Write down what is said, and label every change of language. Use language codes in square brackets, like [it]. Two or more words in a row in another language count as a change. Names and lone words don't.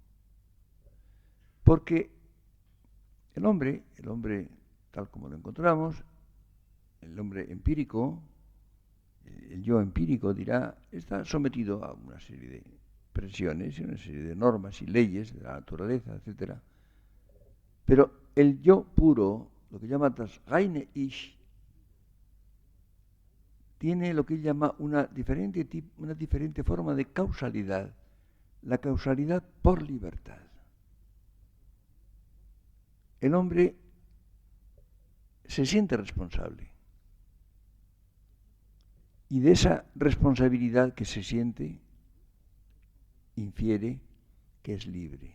[es] Porque el hombre tal como lo encontramos, el hombre empírico, el yo empírico dirá, está sometido a una serie de presiones y una serie de normas y leyes de la naturaleza, etc. Pero el yo puro, lo que llama [de] das reine Ich, [es] tiene lo que él llama una diferente forma de causalidad, la causalidad por libertad. El hombre se siente responsable y de esa responsabilidad que se siente infiere que es libre.